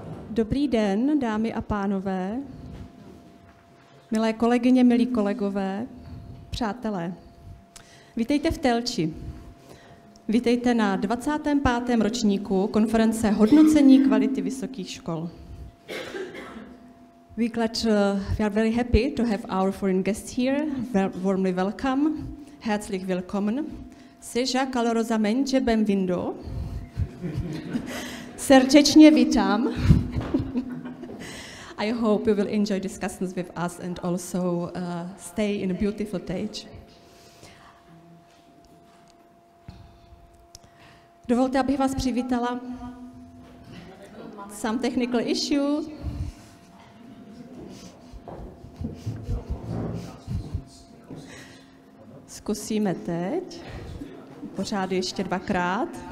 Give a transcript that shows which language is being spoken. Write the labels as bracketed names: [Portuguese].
[Czech] Dobrý den, dámy a pánové, milé kolegyně, milí kolegové, přátelé. Vítejte v Telči. Vítejte na 25. ročníku konference Hodnocení kvality vysokých škol. [English] We are very happy to have our foreign guests here. Warmly welcome. [German] Herzlich willkommen. [Portuguese] Seja calorosamente bem-vindo. [Czech] Srdečně vítám. [English] I hope you will enjoy discussions with us and also stay in a beautiful stage. [Czech] Dovolte, abych vás přivítala. [English] Some technical issue. [Czech] Zkusíme teď. Pořád ještě dvakrát.